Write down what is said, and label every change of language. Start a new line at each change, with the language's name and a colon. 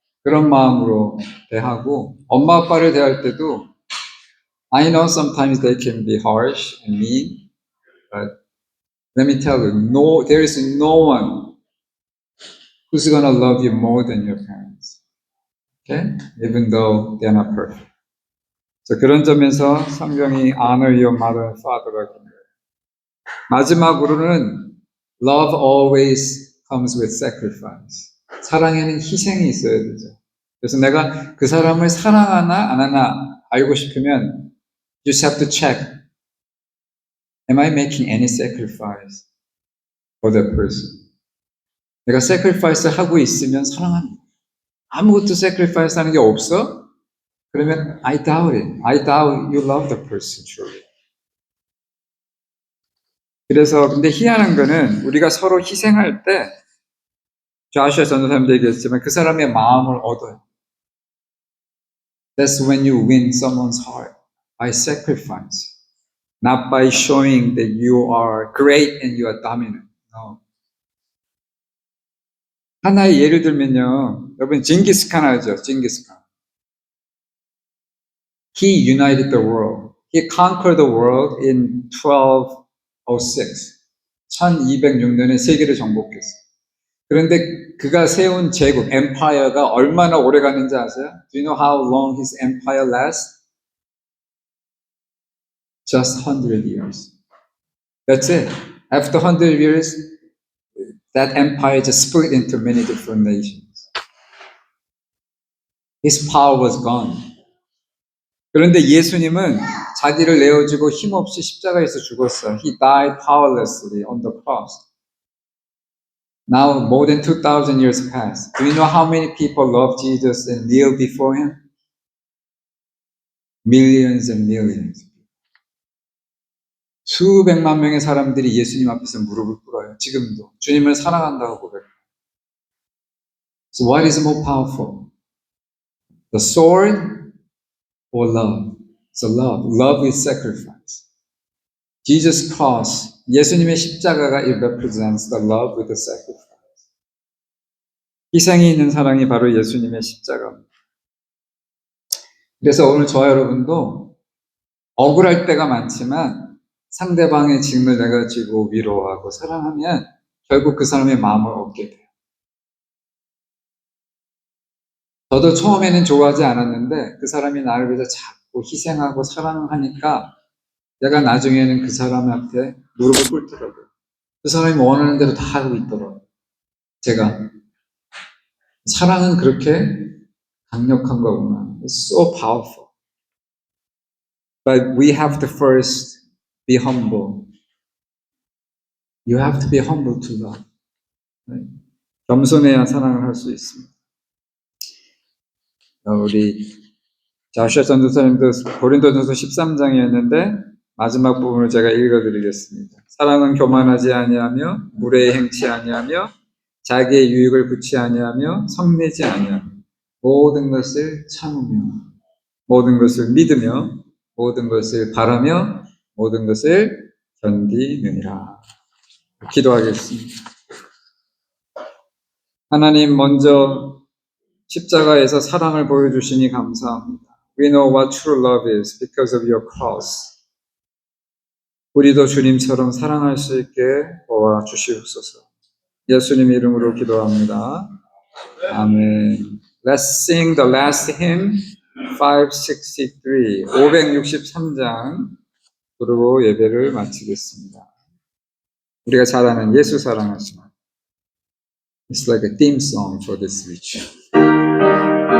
Korean: 그런 마음으로 대하고 엄마 아빠를 대할 때도
English: I know sometimes they can be harsh and mean, but let me tell you, there is no one who's gonna love you more than your parents. Okay? Even though they're not perfect.
Korean: 그런 점에서 성경이
English: honor your mother and father
Korean: 라고 합니다. 마지막으로는
English: love always comes with sacrifice.
Korean: 사랑에는 희생이 있어야 되죠. 그래서 내가 그 사람을 사랑하나 안 하나 알고 싶으면
English: you just have to check. Am I making any sacrifice for that person?
Korean: 내가 sacrifice 하고 있으면 사랑합니다. 아무것도 sacrifice 하는 게 없어? 그러면
English: I doubt it. I doubt you love the person truly.
Korean: 그래서 근데 희한한 거는 우리가 서로 희생할 때 조슈아 전도사님도 얘기했지만 그 사람의 마음을 얻어요.
English: That's when you win someone's heart by sacrifice, not by showing that you are great and you are dominant. No.
Korean: 하나의 예를 들면요, 여러분 징기스칸 알죠? 징기스칸.
English: He united the world. He conquered the world in 1206.
Korean: 1206년에 세계를 정복했어요. 그런데 그가 세운 제국, empire가 얼마나 오래 갔는지 아세요?
English: Do you know how long his empire lasts? Just 100 years. That's it. After 100 years, that empire just split into many different nations. His power was gone.
Korean: 그런데 예수님은 자기를 내어주고 힘없이 십자가에서 죽었어요.
English: He died powerlessly on the cross. Now more than 2,000 years passed. Do you know how many people love Jesus and kneel before him? Millions and millions.
Korean: 수백만 명의 사람들이 예수님 앞에서 무릎을 꿇어요. 지금도 주님을 사랑한다고 고백해요.
English: So what is more powerful? The sword or love? So love. Love is sacrifice. Jesus' cross,
Korean: 예수님의 십자가가
English: it represents the love with the sacrifice.
Korean: 희생이 있는 사랑이 바로 예수님의 십자가입니다. 그래서 오늘 저와 여러분도 억울할 때가 많지만 상대방의 짐을 내가 지고 위로하고 사랑하면 결국 그 사람의 마음을 얻게 돼요. 저도 처음에는 좋아하지 않았는데 그 사람이 나를 위해서 자꾸 희생하고 사랑하니까 내가 나중에는 그 사람한테 무릎을 꿇더라고요. 그 사람이 원하는 대로 다 하고 있더라고요. 제가 사랑은 그렇게 강력한 거구나.
English: It's so powerful. But we have to first be humble. You have to be humble to love. Right?
Korean: 겸손해야 사랑을 할 수 있습니다. 우리 자슈아 전도사님도 고린도전서 13장이었는데 마지막 부분을 제가 읽어드리겠습니다. 사랑은 교만하지 아니하며 무례히 행치 아니하며 자기의 유익을 구치 아니하며 성내지 아니하며 모든 것을 참으며 모든 것을 믿으며 모든 것을 바라며 모든 것을 견디느니라. 기도하겠습니다. 하나님, 먼저 십자가에서 사랑을 보여주시니 감사합니다.
English: We know what true love is because of your cross.
Korean: 우리도 주님처럼 사랑할 수 있게 도와주시옵소서. 예수님 이름으로 기도합니다. 아멘.
English: Let's sing the last hymn, 563,
Korean: 563장 부르고 예배를 마치겠습니다. 우리가 잘 아는 예수 사랑하시는
English: It's like a theme song for this ritual.